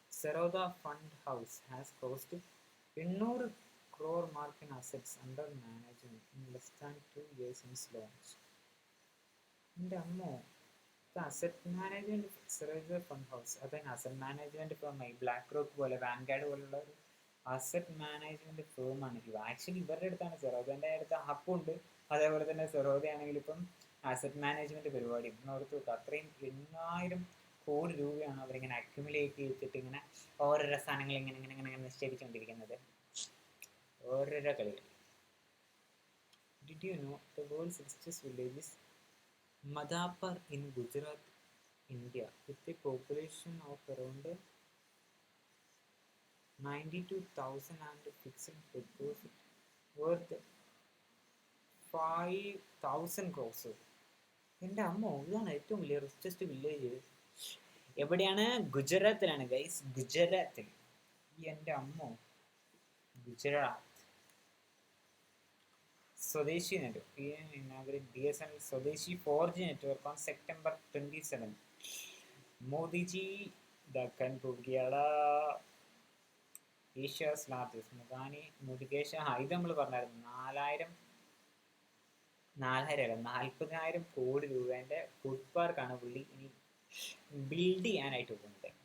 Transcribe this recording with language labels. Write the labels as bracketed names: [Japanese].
[English] Saroda Fund House has crossed 800 crore mark in assets under management in less than 2 years since launch. [Malayalam] എൻ്റെ അമ്മോ, asset management സെറോജ fund house, അതാണ് asset management ഫേമായി. Black rock പോലെ, vanguard പോലുള്ള ഒരു asset management ഫേമാണ് ഇത്. Actually ഇവരുടെ അടുത്താണ്, സെറോജൻ്റെ അടുത്ത് ഹബുണ്ട്, അതേപോലെ തന്നെ സെറോജ ആണെങ്കിൽ ഇപ്പം അസറ്റ് മാനേജ്മെന്റ് പരിപാടി ഓർത്ത് നോക്കുക. അത്രയും 8,000 കോടി രൂപയാണ് അവരിങ്ങനെ അക്യുമുലേറ്റ് ചെയ്തിട്ട് ഇങ്ങനെ ഓരോരോ സാധനങ്ങൾ ഇങ്ങനെ നിശ്ചയിച്ചുകൊണ്ടിരിക്കുന്നത്. ഓരോരോ കളികൾ. [English] Did you know the world's richest villages Madhapur in Gujarat, India, with a population of around 92,000 and fixed deposit worth 5,000 crores. [Malayalam] എൻ്റെ അമ്മോ, ഇതാണ് ഏറ്റവും വലിയ റിച്ചസ്റ്റ് വില്ലേജ്. എവിടെയാണ്? ഗുജറാത്തിലാണ് ഗൈസ്, ഗുജറാത്തിൽ. എൻ്റെ അമ്മോ, Gujarat. [English] Swadeshi Network. PM inaugurated BSNL Swadeshi 4G network on September 27. Modi ji [Malayalam] Deccan കുക്കിയാടാ Asia's largest മുഖാനി മുരുകേശ ഇത് നമ്മൾ പറഞ്ഞായിരുന്നു 40,000 കോടി രൂപേൻ്റെ ഫുഡ് പാർക്കാണ് പുള്ളി ഇനി ബിൽഡ് ചെയ്യാനായിട്ട് പോകുന്നത്.